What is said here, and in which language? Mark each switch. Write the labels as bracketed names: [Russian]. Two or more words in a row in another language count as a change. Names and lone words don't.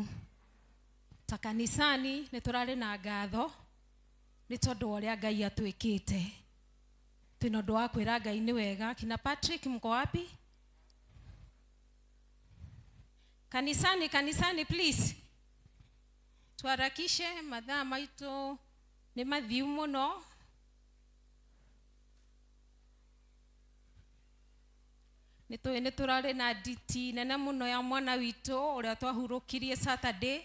[Kikuyu] Ta kanisani nĩ tũrarĩ na ngatho nĩ tondũ wa ũrĩa Ngai atwĩkĩte. Twĩna ũndũ wa kwĩra Ngai nĩ wega. [Swahili] Kina Patrick mko wapi? Kanisani please. [Kikuyu] Twarakishe mathaa maitũ nĩ mathiu mũno. Nĩ tũrarĩ na nditi nene mũno ya mwana witũ ũrĩa twahurũkirie Saturday.